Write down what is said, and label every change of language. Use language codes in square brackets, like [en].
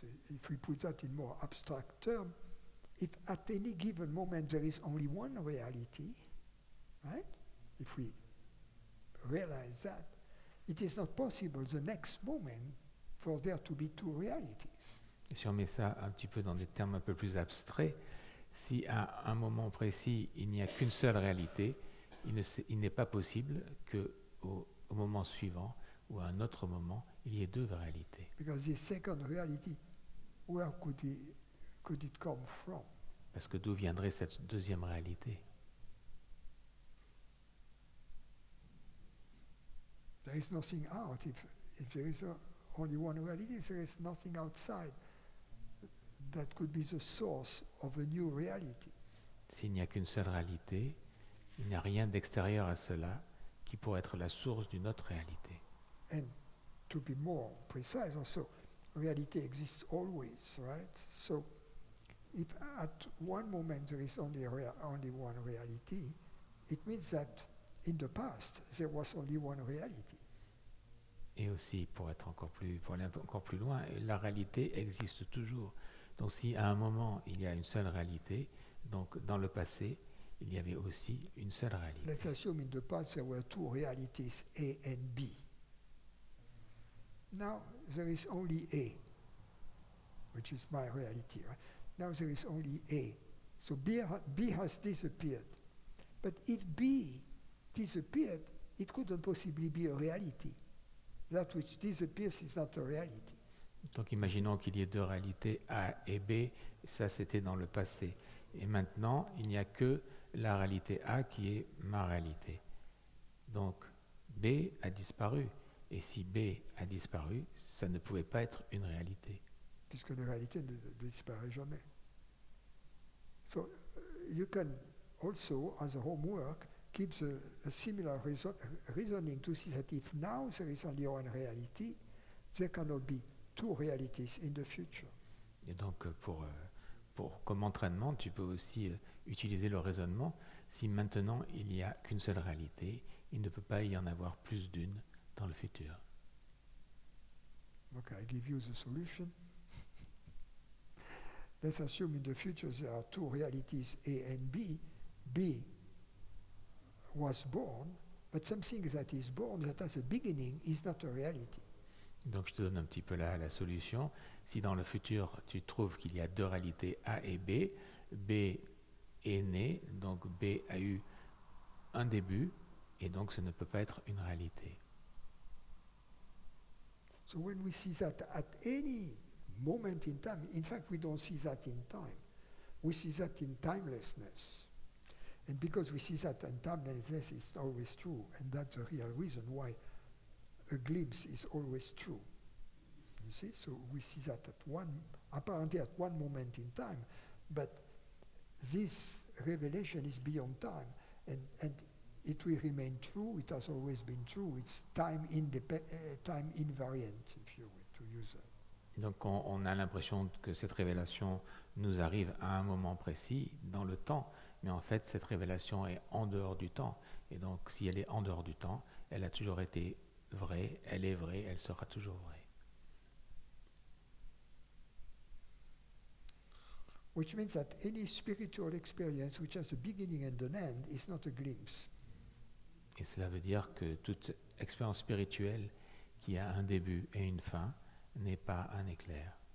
[en] If we put that in more abstract terms, if at any given moment there is only one reality, right? If we realize that, it is not possible the next moment for there to be two realities. [fr] Et si on met ça un petit peu dans des termes un peu plus abstraits, si à un moment précis il n'y a qu'une seule réalité, il n'est pas possible qu'au moment suivant ou à un autre moment, il y ait deux réalités. [en] Because the second reality, where could it come from? [fr] Parce que d'où viendrait cette deuxième réalité? [en] There is nothing out if there is only one reality. There is nothing outside that could be the source of a new reality. [fr] S'il n'y a qu'une seule réalité, il n'y a rien d'extérieur à cela qui pourrait être la source d'une autre réalité. [en] And to be more precise also, reality exists always, right? So if at one moment there is only one reality, it means that in the past there was only one reality. [fr] Et aussi, pour aller encore plus loin, la réalité existe toujours. Donc si à un moment il y a une seule réalité, donc dans le passé, il y avait aussi une seule réalité. [en] Let's assume in the past there were two realities, A and B. Now there is only A, which is my reality, right? Now there is only A. So B has disappeared. But if B disappeared, it couldn't possibly be a reality. That which disappears is not a reality. [fr] Donc imaginons qu'il y ait deux réalités, A et B, ça c'était dans le passé. Et maintenant, il n'y a que la réalité A qui est ma réalité. Donc B a disparu. Et si B a disparu, ça ne pouvait pas être une réalité. Puisque la réalité ne disparaît jamais. [en] So you can also, as a homework, keep a similar reasoning to see that if now there is only one reality, there cannot be two realities in the future. [fr] Et donc comme entraînement, tu peux aussi utiliser le raisonnement. Si maintenant il n'y a qu'une seule réalité, il ne peut pas y en avoir plus d'une dans le futur. [en] Okay, I give you the solution. Let's assume in the future there are two realities, A and B. B was born, but something that is born that has a beginning is not a reality. [fr] Donc je te donne un petit peu la solution. Si dans le futur tu trouves qu'il y a deux réalités A et B, B est né, donc B a eu un début, et donc ce ne peut pas être une réalité. [en] So when we see that at any moment in time, in fact we don't see that in time, we see that in timelessness. And because we see that in timelessness is always true, and that's the real reason why a glimpse is always true. You see, so we see that apparently at one moment in time, but this revelation is beyond time, and it will remain true. It has always been true. It's time invariant, if you will, to use that. [fr] Donc on a l'impression que cette révélation nous arrive à un moment précis dans le temps, mais en fait cette révélation est en dehors du temps. Et donc si elle est en dehors du temps, elle a toujours été vraie, elle est vraie, elle sera toujours vraie. [en] Which means that any spiritual experience which has a beginning and an end is not a glimpse. [fr] Et cela veut dire que toute expérience spirituelle qui a un début et une fin n'est pas un éclair.